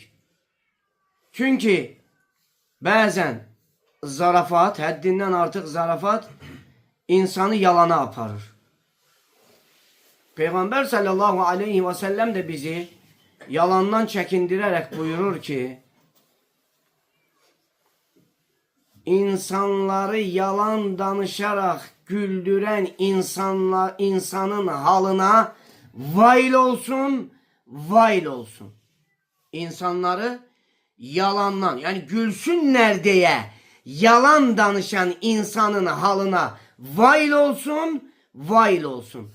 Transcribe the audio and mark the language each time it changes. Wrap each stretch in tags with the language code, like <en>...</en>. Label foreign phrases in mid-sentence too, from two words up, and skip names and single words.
<az>Çünki bəzən zarafat, həddindən artıq zarafat insanı yalana aparır. Peyğəmbər</az> <ar>صلى الله عليه وسلم</ar> <az>də bizi yalandan çəkindirərək buyurur ki,</az> <tr>İnsanları yalan danışarak güldüren insanın halına vail olsun, vail olsun. İnsanları yalandan, yani gülsünler diye yalan danışan insanın halına vail olsun, vail olsun.</tr>